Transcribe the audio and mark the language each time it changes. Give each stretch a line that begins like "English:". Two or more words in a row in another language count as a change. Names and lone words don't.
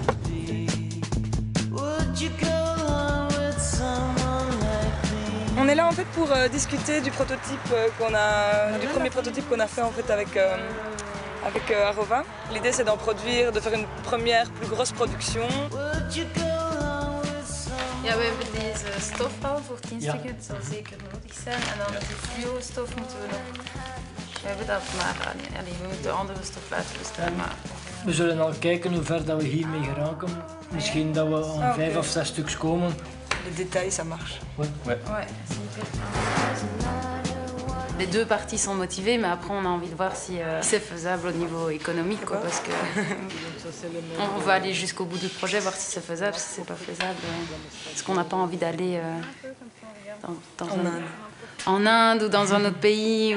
French: On est là en fait pour discuter du prototype du premier prototype qu'on a fait en fait avec Arova. L'idée c'est de faire une première plus grosse production.
Dutch: Ja, we hebben deze stof al voor 10 stukken, het zal zeker nodig zijn. En dan de fluo-stof moeten we nog... We hebben dat maar... we moeten de andere stof laten bestaan, maar... We zullen al kijken hoe ver dat we hiermee geraken. Misschien dat we aan 5 of 6 stuks komen.
French: Les détails, ça marche. Ouais. Ouais, super. les deux parties sont motivées, mais après on a envie de voir si c'est faisable au niveau économique, quoi, parce que on va aller jusqu'au bout du projet, voir si c'est faisable, si c'est pas faisable, parce qu'on n'a pas envie d'aller en Inde ou dans un autre pays.